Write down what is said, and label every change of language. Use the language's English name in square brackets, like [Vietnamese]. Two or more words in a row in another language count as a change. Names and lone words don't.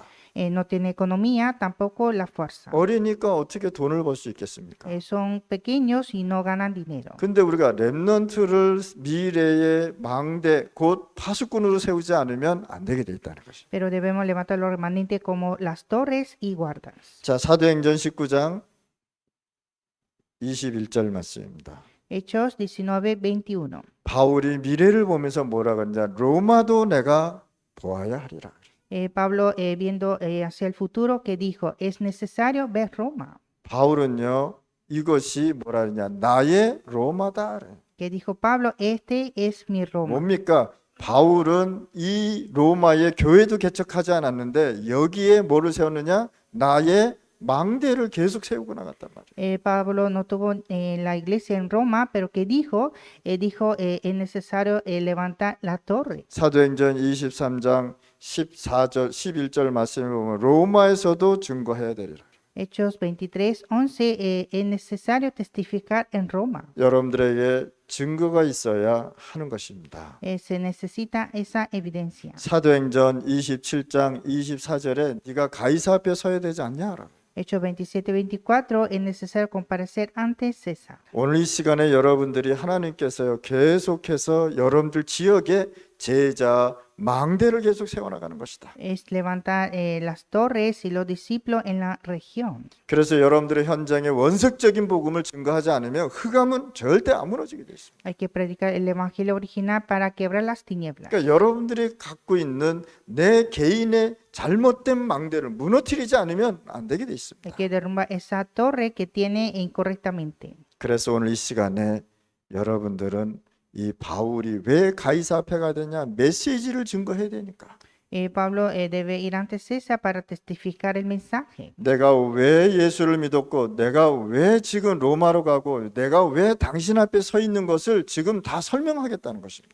[Spanish] No tiene economía, tampoco la fuerza. [Korean] 어리니까 어떻게 돈을 벌 수 있겠습니까? [Spanish] Son pequeños y no ganan dinero. [Korean] 근데 우리가 렘넌트를 미래의 망대 곧 파수꾼으로 세우지 않으면 안 되게 돼 있다는 것입니다. [Spanish] Pero debemos levantar los remanentes como las torres y guardas. [Korean] 자, 사도행전 19장 21절 말씀입니다. [Spanish] Hechos 19:21. [Korean] 바울이 미래를 보면서 뭐라 그러냐? 로마도 내가 보아야 하리라. [Spanish] Pablo viendo hacia el futuro que dijo, es necesario ver Roma. [Korean] 바울은요 이것이 뭐라 그러냐? 나의 로마다. [Spanish] Que dijo Pablo, este es mi Roma. [Korean] 뭡니까? 바울은 이 로마의 교회도 개척하지 않았는데 여기에 뭐를 세웠느냐? 나의 망대를 계속 세우고 나갔단 말이에요. [Spanish] Pablo no tuvo la iglesia en Roma, pero que dijo, es necesario levantar la torre. [Korean] 사도행전 23장 14절 11절 말씀을 보면 로마에서도 증거해야 되리라. [Spanish] Hechos 23:11, es necesario testificar en Roma. [Korean] 여러분들에게 증거가 있어야 하는 것입니다. [Spanish] Se necesita esa evidencia. [Korean] 사도행전 27장 24절에 네가 가이사 앞에 서야 되지 않냐? [Spanish] Hechos 27:24, es necesario comparecer ante César. [Korean] 오늘 이 시간에 여러분들이 하나님께서요 계속해서 여러분들 지역에 제자 망대를 계속 세워나가는 것이다. [Spanish] Es levantar las torres y los discípulos en la región. [Korean] 그래서 여러분들의 현장에 원색적인 복음을 증거하지 않으면 흑암은 절대 안 무너지게 돼 있습니다. [Spanish] Hay que predicar el evangelio original para quebrar las tinieblas. [Korean] 그러니까 여러분들이 갖고 있는 내 개인의 잘못된 망대를 무너뜨리지 않으면 안 되게 돼 [Spanish] Hay [Korean] 있습니다. [Spanish] que derrumbar esa torre que tiene incorrectamente. [Korean] 그래서 오늘 이 시간에 여러분들은 이 바울이 왜 가이사 앞에 가야 되냐? 메시지를 증거해야 되니까. [Spanish] Pablo debe ir ante César para testificar el mensaje. [Korean] 내가 왜 예수를 믿었고 내가 왜 지금 로마로 가고 내가 왜 당신 앞에 서 있는 것을 지금 다 설명하겠다는 것입니다.